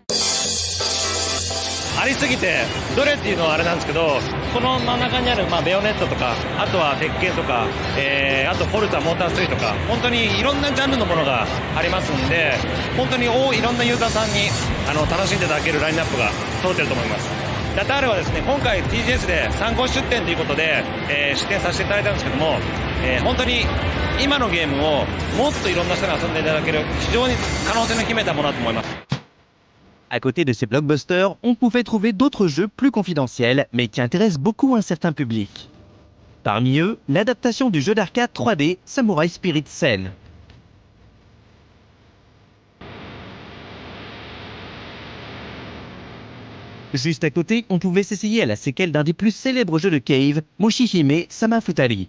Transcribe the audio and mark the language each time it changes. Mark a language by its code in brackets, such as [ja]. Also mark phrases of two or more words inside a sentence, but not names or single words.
[ja] ありすぎてどれっていうのはあれなんですけど、この真ん中にある、ベヨネットとか、あとは鉄拳とか、あとフォルツァモーター3とか、本当にいろんなジャンルのものがありますんで、本当にいろんなユーザーさんに楽しんでいただけるラインナップが揃っていると思います。ラタールはですね、今回 TGS で参考出展ということで、出展させていただいたんですけども、本当に今のゲームをもっといろんな人に遊んでいただける非常に可能性の秘めたものだと思います。 [fr] À côté de ces blockbusters, on pouvait trouver d'autres jeux plus confidentiels, mais qui intéressent beaucoup un certain public. Parmi eux, l'adaptation du jeu d'arcade 3D Samurai Spirit Sen. Juste à côté, on pouvait s'essayer à la séquelle d'un des plus célèbres jeux de Cave, Moshihime Sama Futari.